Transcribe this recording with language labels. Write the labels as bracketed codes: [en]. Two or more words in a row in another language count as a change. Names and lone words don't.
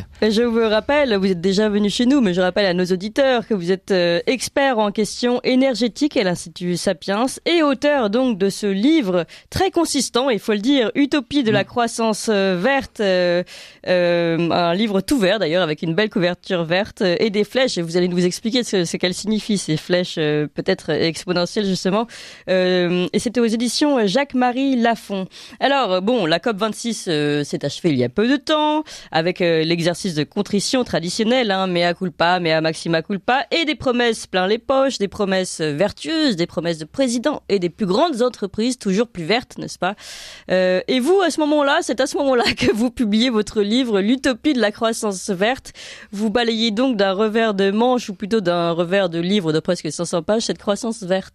[fr] Je vous rappelle, vous êtes déjà venu chez nous, mais je rappelle à nos auditeurs que vous êtes expert en questions énergétiques à l'Institut Sapiens et auteur donc de ce livre très consistant, il faut le dire, Utopie de la croissance verte, un livre tout vert d'ailleurs avec une belle couverture verte et des flèches. Et vous allez nous expliquer ce qu'elles signifient, ces flèches peut-être exponentielles justement. Et c'était aux éditions Jacques-Marie Lafon. Alors bon, la COP26 s'est achevé il y a peu de temps, avec l'exercice de contrition traditionnel, [la] mea culpa, mea maxima culpa, [fr] et des promesses plein les poches, des promesses vertueuses, des promesses de présidents et des plus grandes entreprises, toujours plus vertes, n'est-ce pas ? Et vous, à ce moment-là, c'est à ce moment-là que vous publiez votre livre, L'Utopie de la croissance verte. Vous balayez donc d'un revers de manche, ou plutôt d'un revers de livre de presque 500 pages, cette croissance verte.